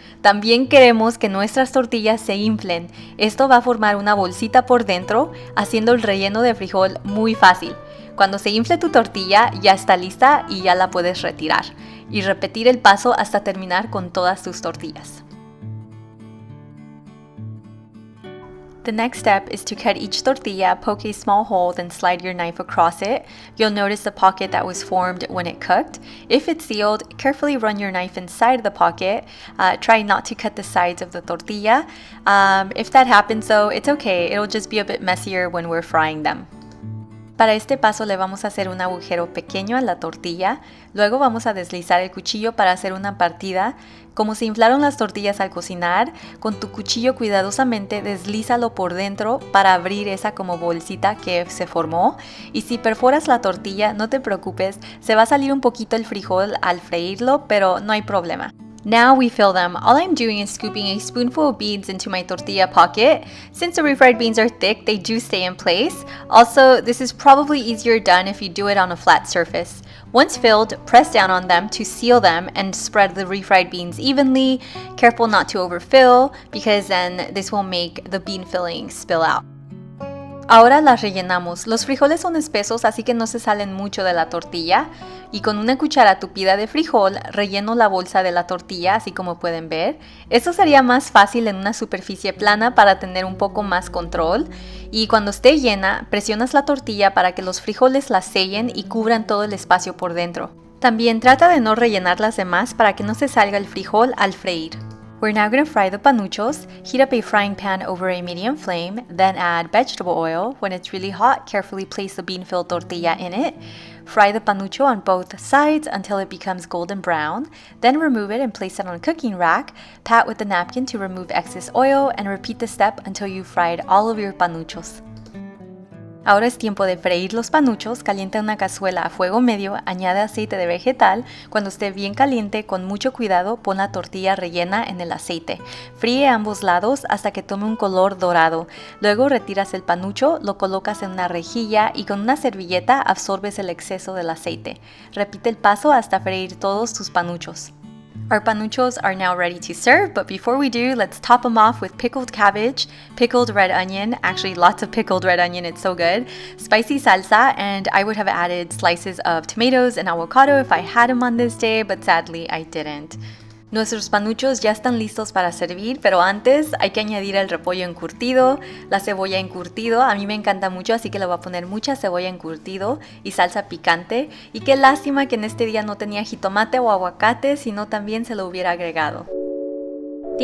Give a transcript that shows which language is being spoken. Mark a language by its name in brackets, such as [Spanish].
[Spanish] También queremos que nuestras tortillas se inflen. Esto va a formar una bolsita por dentro, haciendo el relleno de frijol muy fácil. Cuando se infle tu tortilla, ya está lista y ya la puedes retirar. Y repetir el paso hasta terminar con todas tus tortillas. [English] The next step is to cut each tortilla, poke a small hole, then slide your knife across it. You'll notice the pocket that was formed when it cooked. If it's sealed, carefully run your knife inside the pocket. Try not to cut the sides of the tortilla. If that happens though, it's okay. It'll just be a bit messier when we're frying them. [Spanish] Para este paso le vamos a hacer un agujero pequeño a la tortilla, luego vamos a deslizar el cuchillo para hacer una partida. Como se inflaron las tortillas al cocinar, con tu cuchillo cuidadosamente deslízalo por dentro para abrir esa como bolsita que se formó. Y si perforas la tortilla, no te preocupes, se va a salir un poquito el frijol al freírlo, pero no hay problema. [English] Now we fill them. All I'm doing is scooping a spoonful of beans into my tortilla pocket. Since the refried beans are thick, they do stay in place. Also, this is probably easier done if you do it on a flat surface. Once filled, press down on them to seal them and spread the refried beans evenly. Careful not to overfill because then this will make the bean filling spill out. [Spanish] Ahora las rellenamos. Los frijoles son espesos, así que no se salen mucho de la tortilla. Y con una cuchara tupida de frijol, relleno la bolsa de la tortilla, así como pueden ver. Esto sería más fácil en una superficie plana para tener un poco más control. Y cuando esté llena, presionas la tortilla para que los frijoles la sellen y cubran todo el espacio por dentro. También trata de no rellenar las demás para que no se salga el frijol al freír. [English] We're now going to fry the panuchos. Heat up a frying pan over a medium flame, then add vegetable oil. When it's really hot, carefully place the bean-filled tortilla in it. Fry the panucho on both sides until it becomes golden brown. Then remove it and place it on a cooking rack. Pat with a napkin to remove excess oil and repeat the step until you've fried all of your panuchos. [Spanish] Ahora es tiempo de freír los panuchos. Calienta una cazuela a fuego medio, añade aceite de vegetal. Cuando esté bien caliente, con mucho cuidado, pon la tortilla rellena en el aceite. Fríe ambos lados hasta que tome un color dorado. Luego retiras el panucho, lo colocas en una rejilla y con una servilleta absorbes el exceso del aceite. Repite el paso hasta freír todos tus panuchos. [English] Our panuchos are now ready to serve, but before we do, let's top them off with pickled cabbage, pickled red onion, actually lots of pickled red onion, it's so good, spicy salsa, and I would have added slices of tomatoes and avocado if I had them on this day, but sadly I didn't. [Spanish] Nuestros panuchos ya están listos para servir, pero antes hay que añadir el repollo encurtido, la cebolla encurtido, a mí me encanta mucho, así que le voy a poner mucha cebolla encurtido y salsa picante. Y qué lástima que en este día no tenía jitomate o aguacate, sino también se lo hubiera agregado. [English] Thank you so much for watching this video. I will see you very soon.